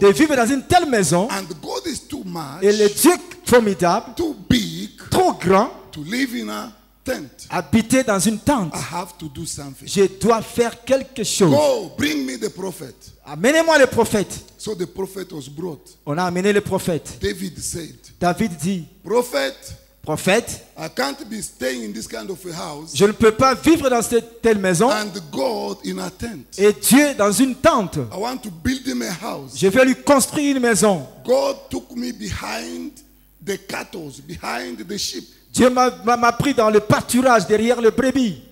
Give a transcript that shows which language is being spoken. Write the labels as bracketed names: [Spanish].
[French] de vivre dans une telle maison. [English] And God is too much, [French] Et le Dieu formidable, [English] too big [French] trop grand, [English] to live in a tent. [French] habiter dans une tente. [English] I have to do something. [French] Je dois faire quelque chose. [English] Go, bring me the prophet. [French] Amenez-moi le prophète. [English] So the prophet was brought. [French] On a amené le prophète. [English] David said, [French] David dit, [English] prophet, [French] prophète, [English] I can't be staying in this kind of a house [French] je ne peux pas vivre dans cette telle maison [English] and God in a tent. [French] et Dieu dans une tente. [English] I want to build him a house. [French] Je vais lui construire une maison. [English] God took me behind the cattle, behind the sheep. [French] Dieu m'a pris dans le pâturage derrière le brebis.